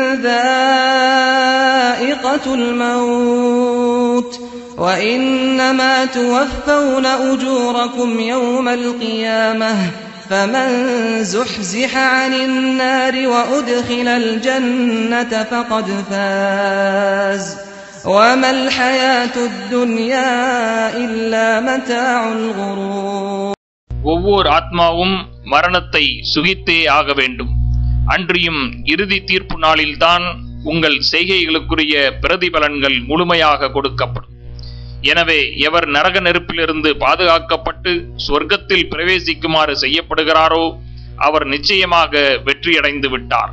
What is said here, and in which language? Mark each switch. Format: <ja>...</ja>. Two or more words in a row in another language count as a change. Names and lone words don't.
<ar>ذائقة الموت وإنما توفون أجوركم يوم القيامة فمن زحزح عن النار وأدخل الجنة فقد فاز وما الحياة الدنيا إلا متاع الغرور.</ar> <ta>ஒவ்வொரு ஆத்மாவும் மரணத்தை சுகித்தே ஆக வேண்டும். அன்றியும் இறுதி தீர்ப்பு நாளில்தான் உங்கள் செய்கைகளுக்குரிய பிரதிபலன்கள் முழுமையாக கொடுக்கப்படும். எனவே எவர் நரக நெருப்பிலிருந்து பாதுகாக்கப்பட்டு சொர்க்கத்தில் பிரவேசிக்குமாறு செய்யப்படுகிறாரோ அவர் நிச்சயமாக வெற்றியடைந்து விட்டார்.</ta>